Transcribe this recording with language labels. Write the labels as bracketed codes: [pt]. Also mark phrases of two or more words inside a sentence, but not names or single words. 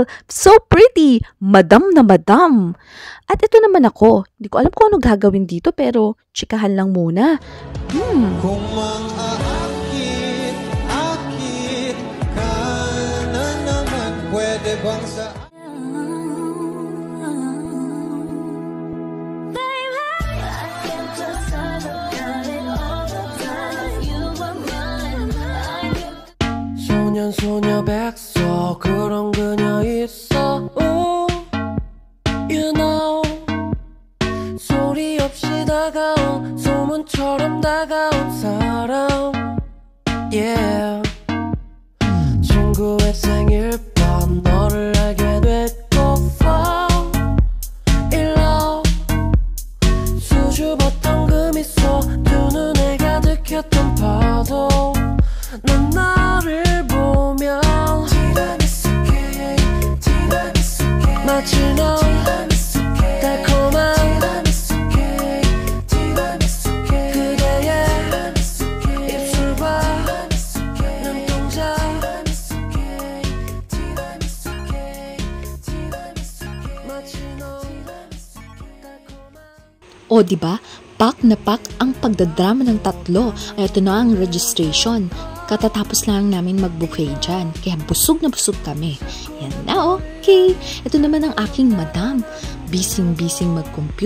[en] So pretty, [tl] madam na madam. At ito naman ako. Hindi ko alam kung ano gagawin dito pero chikahan lang muna. Kung mang-aakit ka na naman, pwede bang sa... [ko] 소녀 백서 그런 그녀 있어 [en] You know [ko] 소리 없이 다가온 소문처럼 다가온 사람 Yeah 친구의 생일 밤 너를 알게 됐고 [en] Fall in love [ko] 수줍었던 그 미소 두 눈에 가득했던 파도 난 너를 보면 마치 너 달콤한 그대의 입술과 눈동자 마치 너 [tl] O, diba? Pak na pak ang pagdadrama ng 3. Ito na ang registration. Katatapos lang namin mag-buffet dyan. Kaya busog na busog kami. Yan na, okay. Ito naman ang aking madam. Bising-bising mag-compute.